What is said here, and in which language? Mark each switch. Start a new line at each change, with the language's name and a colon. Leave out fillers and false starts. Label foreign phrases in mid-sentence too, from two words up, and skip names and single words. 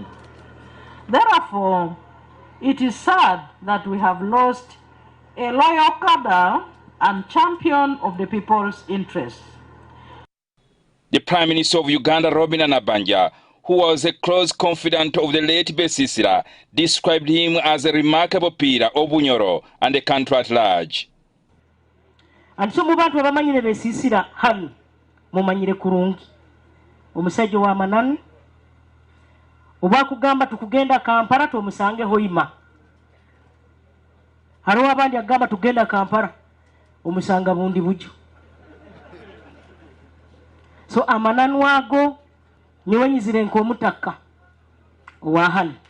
English: Therefore, it is sad that we have lost a loyal cadre and champion of the people's interests. The Prime Minister of Uganda, Robina Nabanja, who was a close confidant of the late Besisira, described him as a remarkable pillar of Bunyoro and the country at large. And so
Nyoro: mubantu abamanyire Besisira hali mumanyire kurungi omusajja wa manani oba kugamba tukugenda Kampala tumusange hoima hariwo abandi agamba tugenda Kampala omusanga bundi bujo so amananu ago niwe nyizire nk'omutaka owa hali